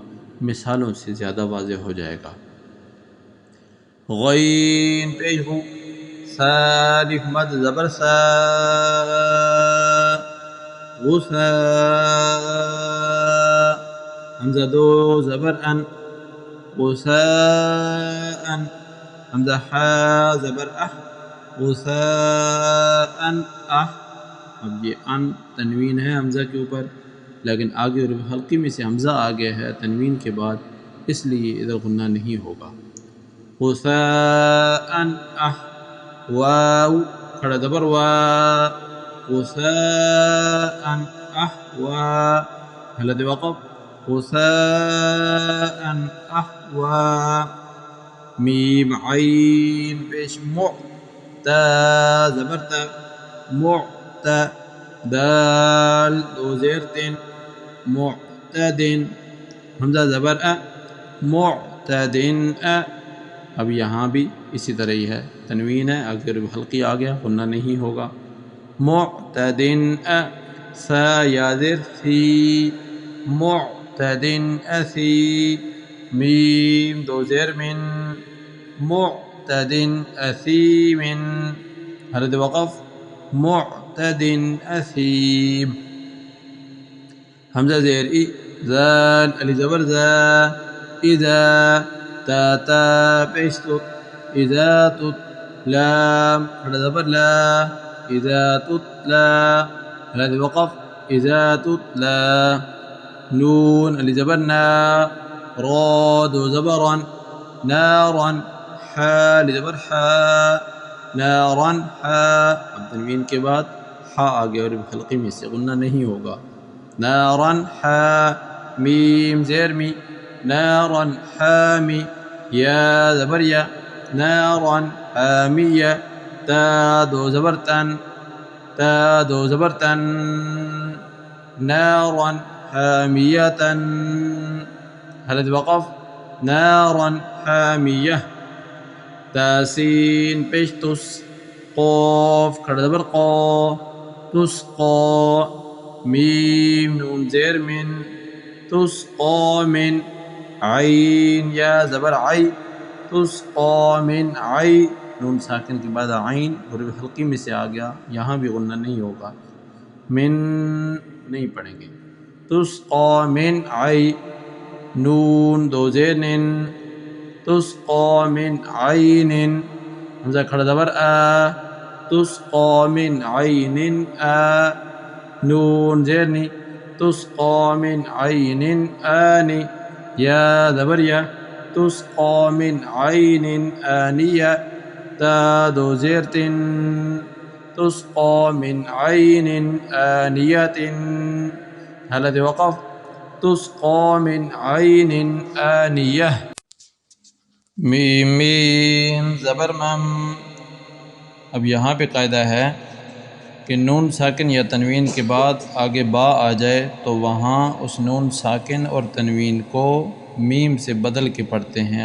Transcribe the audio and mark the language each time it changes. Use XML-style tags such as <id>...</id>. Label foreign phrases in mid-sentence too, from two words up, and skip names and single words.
<ur>مثالوں سے زیادہ واضح ہو جائے گا۔ غین پیش ہو سالف مد زبر سا غسا حمزہ دو زبر ان غسا ان حمزہ حا زبر اح غسا ان اح۔ اب یہ ان تنوین ہے حمزہ کے اوپر، لیکن آگے حرف حلقی میں سے حمزہ آ گیا ہے تنوین کے بعد، اس لیے ادھر غنہ نہیں ہوگا۔ غساء اح واو کھڑا زبر وا غساء اح وا حلت وقف غساء اح وا میم عین پیش مع تا زبر تا مع تا دال دو زیر تین معتدن حمزہ زبر ا معتدن ا۔ اب یہاں بھی اسی طرح ہی ہے، تنوین ہے اگر حلقی آ گیا غنہ نہیں ہوگا۔ معتدن ا سا یا زیر سی معتدن اسی میم دو زیر من معتدن اثیم حلت وقف معتدن اثیم حمزہ زیر ای زال علی زبر زا اذا تا تا پیشتو اذا تت لام کھڑا زبر لا اذا تتلا حلت وقف اذا تتلا نون علی زبر نا را دو زبرا نارا حا لزبر حا نارا حا۔ اب تنوین کے بعد حا آگے اور حلقی میں سے غنہ نہیں ہوگا۔ نارا حا میم زیر می نارا حامی یا زبر یا نارا حامیہ تا دو زبر تن تا دو زبر تن نارا حامیة حلت وقف نارا حامیہ تاسین پیش تس قوف کھڑا زبر قا تسقا میم نون زیر من تسقا من عین یا زبر عی تسقا من عی نون ساکن کے بعد عین حرف حلقی میں سے آ گیا، یہاں بھی غنہ نہیں ہوگا، من نہیں پڑھیں گے۔ تسقا من عی نون دو زیر نن تسقا من عین حمزہ کھڑا زبر آ تسقا من عین آ نون زیر نی تسقا من عین آنی یا زبر یا تسقا من عین آنیہ تا دو زیر تن تسقا من عین آنیۃ حلت وقف تسقا من عین آنیہ میم زبر مم۔ اب یہاں پہ قاعدہ ہے کہ نون ساکن یا تنوین کے بعد آگے با آ جائے تو وہاں اس نون ساکن اور تنوین کو میم سے بدل کے پڑھتے ہیں۔</ur>